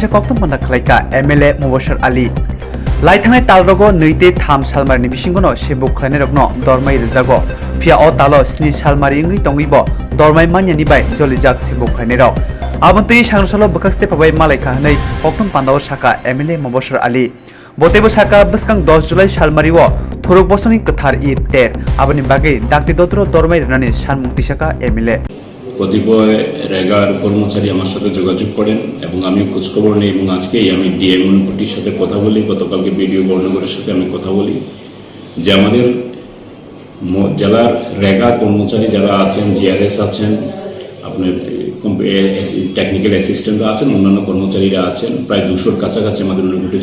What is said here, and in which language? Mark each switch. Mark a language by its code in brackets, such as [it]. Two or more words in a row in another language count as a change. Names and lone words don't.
[trp] कक्तम बन्दा खलाइका MLA Moboshar Ali लाइथांनाय तालरगो नैते थाम सालमारिनि बिसिंगनो सेबुक खलाइनाइरकनो दरमाय रिजागो फिया अतालो स्नि सालमारि इंगै तंगैबो दरमाय मानियानि बाय जलिजाक सेबुक खलाइनाइरक आबन्तै सांग्रासालो Bwkhastephani मालाइका हनै कक्तम पान्दाव साका MLA Moboshar Ali बोतेबो साका बस्कां 10 जुलाई सालमारिओ थुरुक बसनि कथार ईद तेर आबनि बागै दाक्ति दद्र दरमाय रनानि सानमुं तिसाखा MLA [bn] কতিপয় রেগার কর্মচারী আমার সাথে যোগাযোগ করেন এবং আমি খোঁজখবর নিই এবং আজকেই আমি ডিএম অনুপটির সাথে কথা বলি গতকালকে বিডিও বর্ণগরের সাথে আমি কথা বলি যে আমাদের জেলার রেগা কর্মচারী যারা আছেন জিআরএস আছেন আপনার [en] technical assistants [bn] আছেন অন্যান্য কর্মচারীরা আছেন প্রায় 200-র কাছাকাছি আমাদের অনুপটি